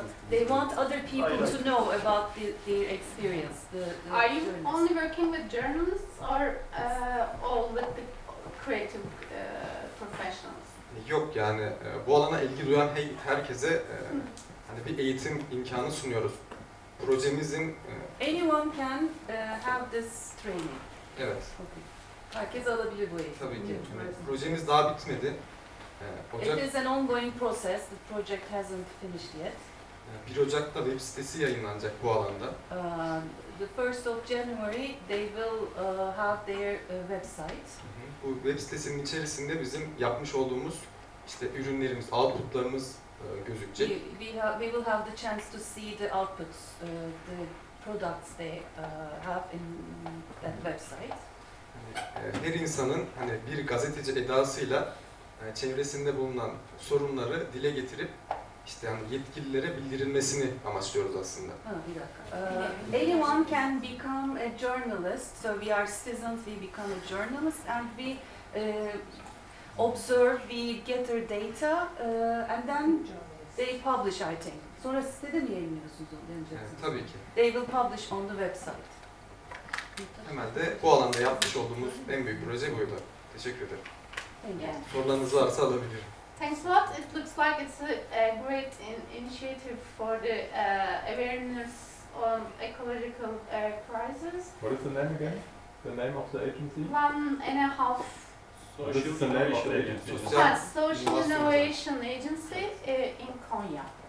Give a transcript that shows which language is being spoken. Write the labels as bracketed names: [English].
[English] They want other people to know about their experience. Are you only working with journalists or all with the creative professionals? [Turkish] Yok yani bu alana ilgi duyan herkese hani bir eğitim imkanı sunuyoruz. Projemizin [English] anyone can have this training. [Turkish] Evet. [English] Okay. [Turkish] Herkes alabilir bu eğitimi. Tabii ki. Projemiz daha bitmedi. [English] It is an ongoing process. The project hasn't finished yet. [Turkish] 1 Ocak'ta web sitesi yayınlanacak bu alanda. [English] The 1st of January they will have their website. [Turkish] Bu web sitesinin içerisinde bizim yapmış olduğumuz işte ürünlerimiz, outputlarımız gözükecek. [English] We will have the chance to see the outputs, the products they have in that website. [Turkish] Her insanın hani bir gazeteci edasıyla çevresinde bulunan sorunları dile getirip işte yani yetkililere bildirilmesini amaçlıyoruz aslında. Bir dakika. [English] Anyone can become a journalist. So we are citizens, we become a journalist and we observe, we gather data and then they publish, I think. [Turkish] Sonra sitede mi yayınlıyorsunuz onu? Tabii ki. [English] They will publish on the website. [Turkish] Temelde bu alanda yapmış olduğumuz en büyük proje buydu. Teşekkür ederim. Sorularınız varsa alabilirim. [English] Thanks a lot. It looks like it's a great initiative for the awareness on ecological crisis. What is the name again? The name of the agency? 1.5. What is the name of the agency? Social Innovation Agency in Konya.